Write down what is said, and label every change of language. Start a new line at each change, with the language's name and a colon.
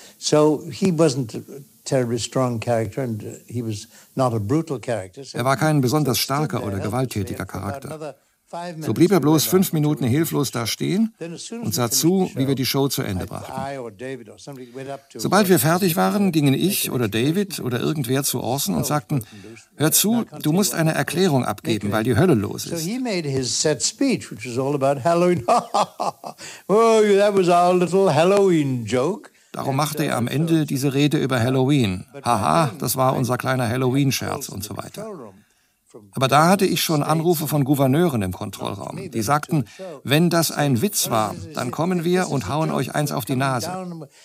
English: So he wasn't terribly strong character and he was not a brutal character.
German: Er war kein besonders starker oder gewalttätiger Charakter. So blieb er bloß 5 Minuten hilflos da stehen und sah zu, wie wir die Show zu Ende brachten. Sobald wir fertig waren, gingen ich oder David oder irgendwer zu Orson und sagten, hör zu, du musst eine Erklärung abgeben, weil die Hölle los ist.
English: So he made his set speech, which was all about Halloween. Oh, that was our little Halloween joke.
German: Darum machte er am Ende diese Rede über Halloween. Haha, das war unser kleiner Halloween-Scherz und so weiter. Aber da hatte ich schon Anrufe von Gouverneuren im Kontrollraum. Die sagten, wenn das ein Witz war, dann kommen wir und hauen euch eins auf die Nase.